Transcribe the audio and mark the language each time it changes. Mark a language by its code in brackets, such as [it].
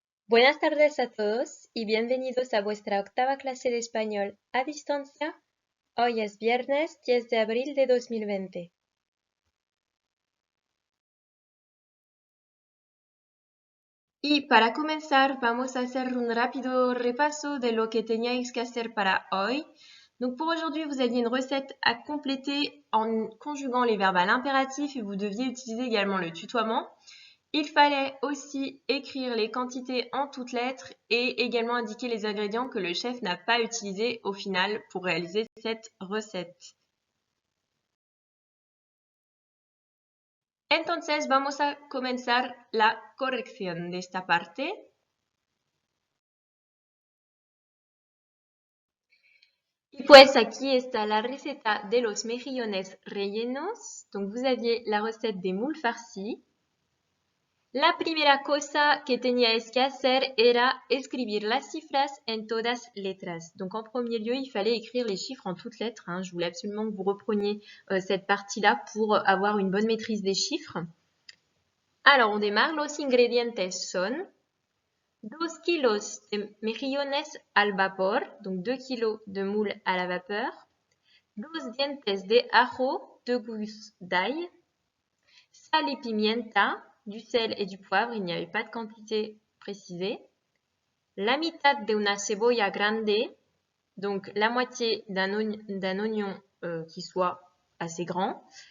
[es] Buenas tardes a todos y bienvenidos a vuestra octava clase de español a distancia. Hoy es viernes 10 de abril de 2020. Y para comenzar vamos a hacer un rápido repaso de lo que teníais que hacer para hoy. [fr] Donc pour aujourd'hui, vous aviez une recette à compléter en conjuguant les verbes à l'impératif et vous deviez utiliser également le tutoiement. Il fallait aussi écrire les quantités en toutes lettres et également indiquer les ingrédients que le chef n'a pas utilisés au final pour réaliser cette recette. [es] Entonces vamos a comenzar la corrección de esta parte. Y pues aquí está la receta de los mejillones rellenos. [fr] Donc vous aviez la recette des moules farcis. [es] La primera cosa que teníais que hacer era escribir las cifras en todas letras. [fr] Donc en premier lieu, il fallait écrire les chiffres en toutes lettres. Je voulais absolument que vous repreniez cette partie-là pour avoir une bonne maîtrise des chiffres. Alors on démarre. [es] Los ingredientes son 2 kilos de mejillones al vapor, [fr] donc 2 kilos de moules à la vapeur, [es] 2 dientes de ajo, [fr] 2 gousses d'ail, [es] sal y pimienta, [fr] du sel et du poivre, il n'y avait pas de quantité précisée, [es] la mitad de una cebolla grande, [fr] donc la moitié d'un oignon qui soit assez grand.